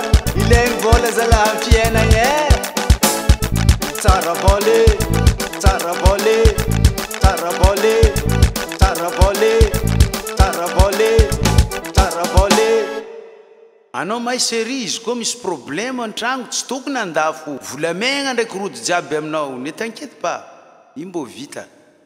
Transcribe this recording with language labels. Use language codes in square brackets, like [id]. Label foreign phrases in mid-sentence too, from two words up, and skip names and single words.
[mg] Ilaigny vola zalahy amin'ny fiainagny e. Tsara vola, tsara vola, tsara vola, tsara vola, tsara vola, tsara vola. Anao mahay série izy koa misy problème an-tragno tsy tokony andafo volamegna ndraiky rojo jiaby aminao. [fr] Ne t'inquiète pas, [mg] io mbo vita.